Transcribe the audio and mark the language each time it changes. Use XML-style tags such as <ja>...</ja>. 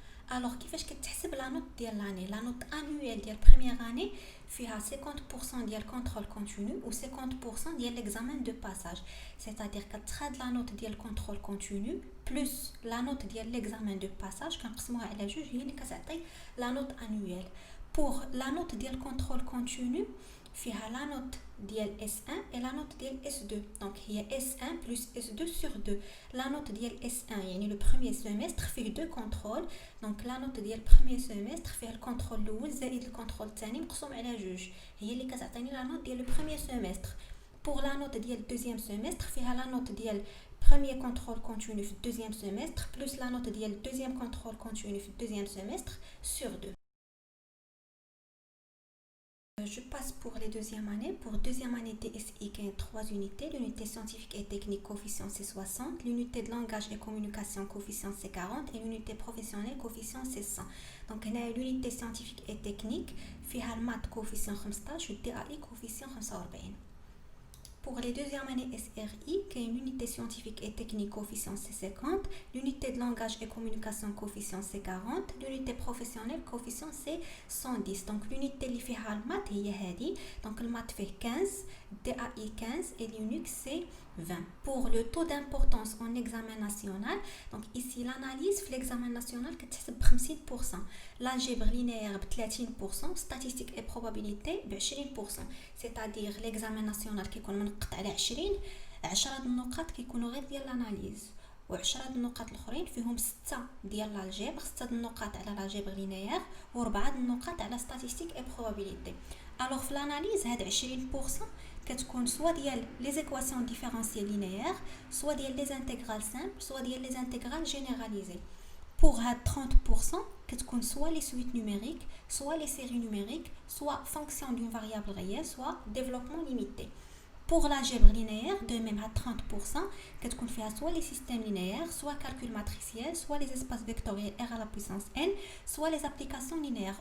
<ar>Alors, كيفاش كتحسب لا نوت ديال l'année لا نوت annuelle ديال première année فيها 50% ديال contrôle continu و 50% ديال l'examen de passage, c'est-à-dire كتخاد لا نوت ديال contrôle continu plus لا نوت ديال l'examen de passage كنقسموها على جوج هي اللي كتعطي لا نوت annuelle.</ar> <fr>Pour la note ديال contrôle continu فيها la note ديال S1 et la note ديال S2. Donc il y a S1 plus S2 sur 2. La note ديال S1 يعني le premier semestre فيه 2 contrôles. Donc la note</fr> <ar>ديال premier semestre فيها الكونترول الاول زائد الكونترول الثاني مقسوم على جوج هي اللي كتعطيني la note ديال le premier semestre.</ar> <fr>Pour la note ديال deuxième semestre فيها la note ديال premier contrôle continu في deuxième semestre plus la note ديال deuxième contrôle continu في deuxième semestre sur 2. Je passe pour les deuxièmes années. Pour deuxième année DSI, qui a 3 unités. L'unité scientifique et technique, coefficient c'est 60. L'unité de langage et communication, coefficient c'est 40. Et l'unité professionnelle, coefficient c'est 100. Donc, on a l'unité scientifique et technique.</fr> <ar>فيها المات</ar> <fr>coefficient 15 و DAI coefficient 45. Pour les deuxièmes années SRI, qui est une unité scientifique et technique, coefficient c'est 50. L'unité de langage et communication, coefficient c'est 40. L'unité professionnelle, coefficient c'est 110. Donc l'unité qui fait le maths, هي donc le maths fait 15, DAI 15 et Linux c'est 20. Pour le taux d'importance en examen national, donc ici l'analyse في l'examen national كتحسب ب 50%. L'algèbre linéaire ب 30%, statistique et probabilité ب 20%.</fr> <ar>C'est-à-dire l'examen national كيكون منقط على 20 10 النقاط كيكونوا غير ديال الاناليز و10 النقاط الاخرين فيهم 6 ديال الالجبر 6 النقاط على الالجبر لينيير و4 النقاط على</ar> <fr>statistique et probabilité.</fr> <ar>Alors في الاناليز هاد 20% كتكون سوا ديال لي زيكواسيون ديفيرونسييل لينيير سوا ديال لي انتغرال سامبل سوا ديال لي انتغرال جينيراليزي.</ar> <fr>Pour 30%,</fr> <ar>كتكون</ar> <fr>soit les suites numériques, soit les séries numériques, soit fonction d'une variable réelle, soit développement limité. Pour l'algèbre linéaire, de même à 30%,</fr> <ar>كتكون فيها</ar> <fr>soit les systèmes linéaires, soit calcul matriciel, soit les espaces vectoriels R à la puissance n, soit les applications linéaires.</fr>